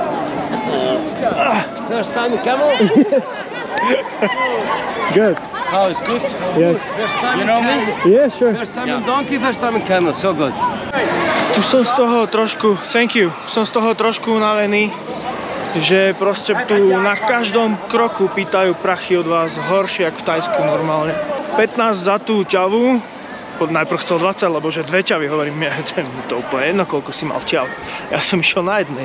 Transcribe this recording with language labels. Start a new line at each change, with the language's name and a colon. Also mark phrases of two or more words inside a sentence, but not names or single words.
English: First time in camel? Yes. Good. How is good? Yes. First time you know me? Yeah, sure. First time in donkey, first time in camel, so good.
Slovak: Už som z toho trošku,
English: thank you,
Slovak: som z toho trošku unavený, že proste tu na každom kroku pýtajú prachy od vás horšie, jak v Tajsku normálne. 15 za tú ťavu, najprv chcel 20, lebo že 2 ťavy, hovorím, to úplne jedno, koľko si mal ťav. Ja som išiel na jednej.